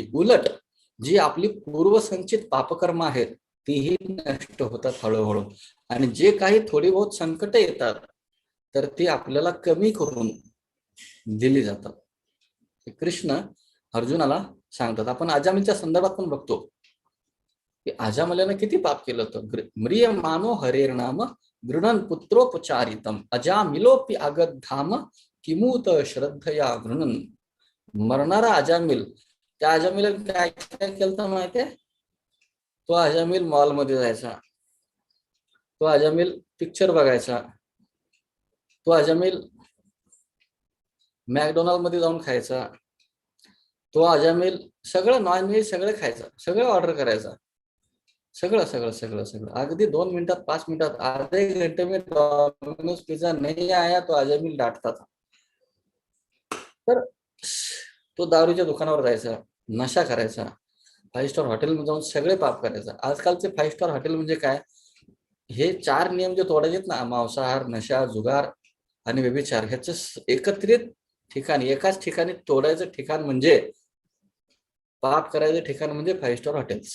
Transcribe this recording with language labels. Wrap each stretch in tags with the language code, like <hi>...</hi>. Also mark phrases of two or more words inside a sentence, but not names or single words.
<mr>उलट जी आपली पूर्वसंचित पापकर्म आहेत तीही नष्ट होतात हळूहळू. आणि जे काही थोडी बहुत संकट येतात तर ती आपल्याला कमी करून दिली जातात. कृष्ण अर्जुनाला सांगतात. आपण अजामिलच्या संदर्भात पण बघतो की अजामिलाने किती पाप केलं होतं.</mr> <sa>म्रियमानो हरेर नाम गृणन पुत्रोपचारितम अजामिलोपि आगद्धाम किमूत श्रद्धया गृणन.</sa> <mr>मरणारा अजामिल, त्या अजामिल काय केलं माहितीये, तो अजामिल मॉलमध्ये जायचा, तो अजामिल पिक्चर बघायचा, तो अजामिल मॅकडोनाल्ड मध्ये जाऊन खायचा, तो अजामिल सगळं नॉनव्हेज सगळं खायचं, सगळं ऑर्डर करायचा, सगळं अगदी 2 मिनिटात 5 मिनिटात</mr> <hi>आधे घंटे में डॉमिनोज पिझ्झा नहीं आया तो अजामिल डांटता था.</hi> <mr>तर तो दारूच्या दुकानावर जायचा, नशा करायचा, 5 स्टार हॉटेलमध्ये जाऊन सगळे पाप करायचं. आजकालचे 5 स्टार हॉटेल म्हणजे काय, हे 4 नियम जे तोडायचे ना, मांसाहार, नशा, जुगार आणि व्यभिचार, ह्याचं एकत्रित ठिकाणी, एकाच ठिकाणी तोडायचं ठिकाण म्हणजे, पाप करायचं ठिकाण म्हणजे 5 स्टार हॉटेल्स.</mr>